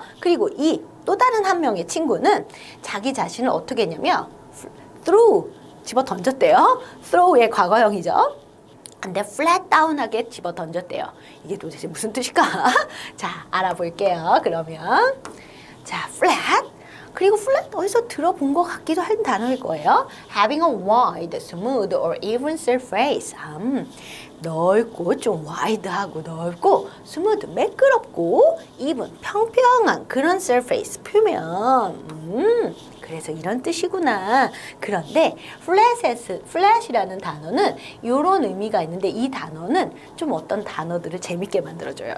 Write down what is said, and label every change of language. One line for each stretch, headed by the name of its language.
Korean: 그리고 이 또 다른 한 명의 친구는 자기 자신을 어떻게 했냐면 threw, 집어 던졌대요. throw의 과거형이죠. 근데 flat down하게 집어 던졌대요. 이게 도대체 무슨 뜻일까? 자, 알아볼게요. 그러면 자, flat 그리고 flat 어디서 들어본 것 같기도 한 단어일 거예요.
English: Having a wide, smooth or even surface.
Korean: 넓고 좀 wide하고 넓고 smooth 매끄럽고 even 평평한 그런 surface 표면. 그래서 이런 뜻이구나. 그런데 flat이라는 단어는 이런 의미가 있는데 이 단어는 좀 어떤 단어들을 재밌게 만들어줘요.